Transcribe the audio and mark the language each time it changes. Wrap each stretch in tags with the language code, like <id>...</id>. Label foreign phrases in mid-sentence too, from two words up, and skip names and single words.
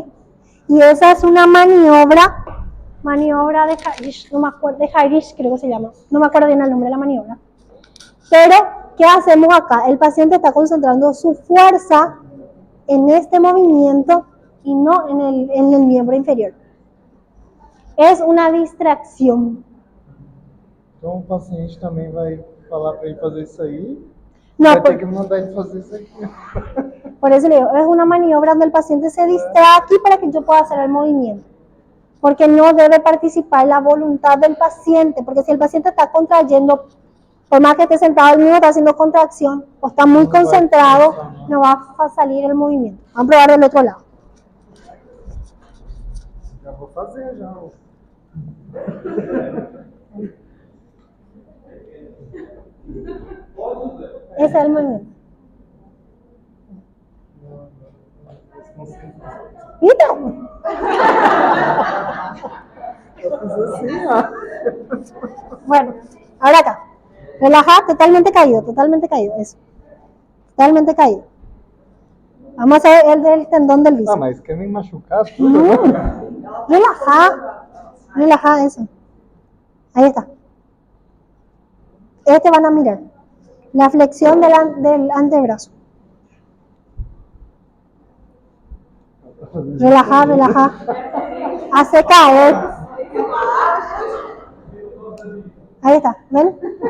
<es>Y esa es una maniobra de Harish, no me acuerdo, de Harish creo que se llama, no me acuerdo bien el nombre de la maniobra. Pero, ¿qué hacemos acá? El paciente está concentrando su fuerza en este movimiento y no en el miembro inferior. Es una distracción.</es> <pt>Então o paciente também vai falar para ele fazer isso aí,</pt> <es>No,</es> <pt>vai ter que mandar ele fazer isso aqui.</pt> <es>por eso le digo, es una maniobra donde el paciente se distrae aquí para que yo pueda hacer el movimiento. Porque no debe participar la voluntad del paciente, porque si el paciente está contrayendo, por más que esté sentado, el mismo está haciendo contracción, o está muy concentrado, no va a salir el movimiento. Vamos a probar del otro lado.</es> <pt>Já vou fazer, já.</pt> <es>Ese es el movimiento. ¿Viste?</es> <pt>Eu fiz assim, ó.</pt> <es>Bueno, ahora acá. Relaja, totalmente caído, eso. Totalmente caído. Vamos a hacer el del tendón del Ah, bíceps.</es> <pt>mas quer me machucar tudo agora?</pt> <es>Relaja eso. Ahí está. Van a mirar. La flexión del antebrazo. Relaja. Hace caer. Ahí está, ¿ven?</es>